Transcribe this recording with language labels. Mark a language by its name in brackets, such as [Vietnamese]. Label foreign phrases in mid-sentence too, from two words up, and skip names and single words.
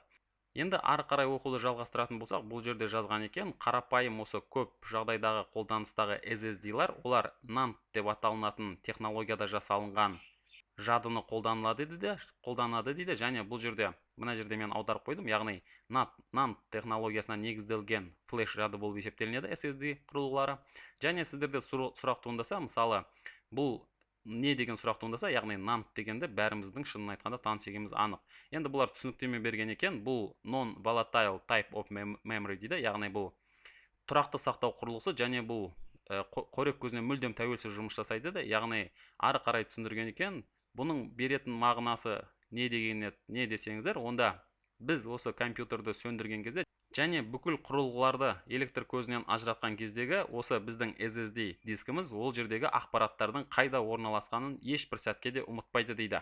[Kazakh] Енді ары қарай оқуды жалғастыратын болсақ, бұл жерде жазған екен, қарапайым осы көп жағдайдағы қолданыстағы SSD-лар, олар NAND деп аталынатын технологияда жасалынған жадыны қолданады дейді, және бұл жерде, мына жерде мен аударып қойдым, яғни NAND технологиясына негізделген флеш жады болып есептелінеді SSD құрылғылары. Және сіздерде сұрақ туындаса, мысалы, бұл не деген сұрақ туындаса, яғни NAND дегенде бәріміздің шынын айтқанда таныс екеніміз анық. Енді бұлар түсініктеме берген екен, бұл [English] non-volatile type of memory [Kazakh] дейді, яғни бұл тұрақты сақтау құрылғысы, және бұл қорек көзіне мүлдем тәуелсіз жұмыс жасайды, яғни ары қарай түсіндірген екен. Бұның беретін мағынасы не десеңіздер, онда біз осы компьютерді сөндірген кезде және бүкіл құрылғыларды электр көзінен ажыратқан кездегі осы біздің SSD дискіміз ол жердегі ақпараттардың қайда орналасқанын ешбір сәтке де ұмытпайды дейді.